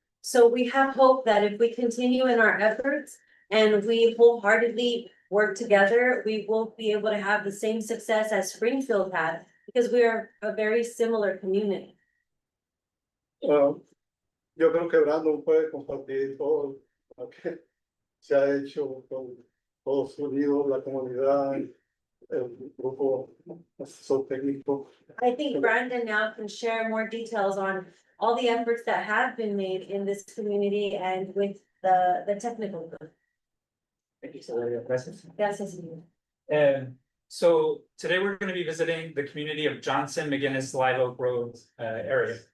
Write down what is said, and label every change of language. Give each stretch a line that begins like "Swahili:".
English: So we have hope that if we continue in our efforts and we wholeheartedly work together, we will be able to have the same success as Springfield had, because we are a very similar community.
Spanish: Yo creo que Brandon puede compartir todo lo que se ha hecho con todos unidos, la comunidad, el grupo asesor técnico.
English: I think Brandon now can share more details on all the efforts that have been made in this community and with the technical group. Thank you, Sylvia.
Spanish: Gracias. Gracias.
English: So today we're going to be visiting the community of Johnson McGinnis Live Oak Road area.